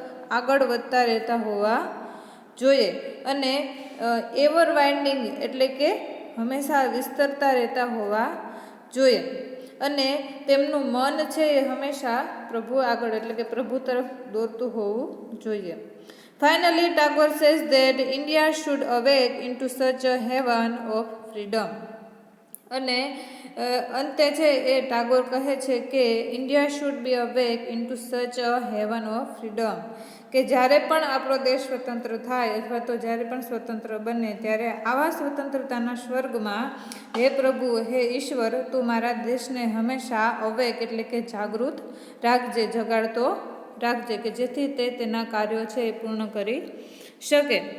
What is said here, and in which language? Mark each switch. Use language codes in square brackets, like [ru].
[gu] આગળ વધતા રહેતા હોવા જોઈએ. અને [en] ever winding [gu] એટલે કે હંમેશા વિસ્તરતા રહેતા હોવા જોઈએ. અને તેમનું મન છે એ હંમેશા પ્રભુ આગળ એટલે કે પ્રભુ તરફ દોરતું હોવું જોઈએ. [en] Finally, Tagore says that India should awake into such a heaven of freedom. [gu] અને અંતે છે એ ટાગોર કહે છે કે [en] India should be awake into such a heaven of freedom, [gu] કે જ્યારે પણ આપણો દેશ સ્વતંત્ર થાય અથવા તો જ્યારે પણ સ્વતંત્ર બને ત્યારે આવા સ્વતંત્રતાના સ્વર્ગમાં હે પ્રભુ, હે ઈશ્વર, તું મારા દેશને હંમેશા અવેક એટલે કે જાગૃત રાખજે, જગાડતો રાખજે, કે જેથી તે તેના કાર્યો છે એ પૂર્ણ કરી શકે.